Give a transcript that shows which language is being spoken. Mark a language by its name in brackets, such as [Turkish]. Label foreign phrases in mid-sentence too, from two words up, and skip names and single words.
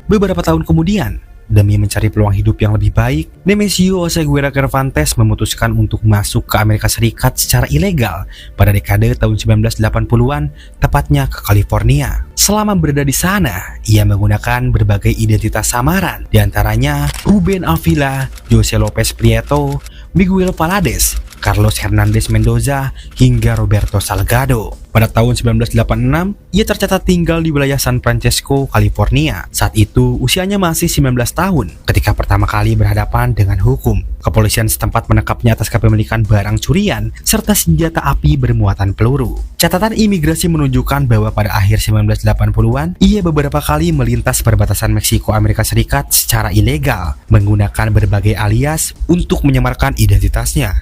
[Indonesian] Beberapa tahun kemudian, demi mencari peluang hidup yang lebih baik, Nemesio Oseguera Cervantes memutuskan untuk masuk ke Amerika Serikat secara ilegal pada dekade tahun 1980-an, tepatnya ke California. Selama berada di sana, ia menggunakan berbagai identitas samaran, diantaranya Ruben Avila, Jose Lopez Prieto, Miguel Palades, Carlos Hernandez Mendoza, hingga Roberto Salgado. Pada tahun 1986, ia tercatat tinggal di wilayah San Francisco, California. Saat itu, usianya masih 19 tahun ketika pertama kali berhadapan dengan hukum. Kepolisian setempat menangkapnya atas kepemilikan barang curian serta senjata api bermuatan peluru. Catatan imigrasi menunjukkan bahwa pada akhir 1980-an, ia beberapa kali melintas perbatasan Meksiko Amerika Serikat secara ilegal, menggunakan berbagai alias untuk menyamarkan identitasnya.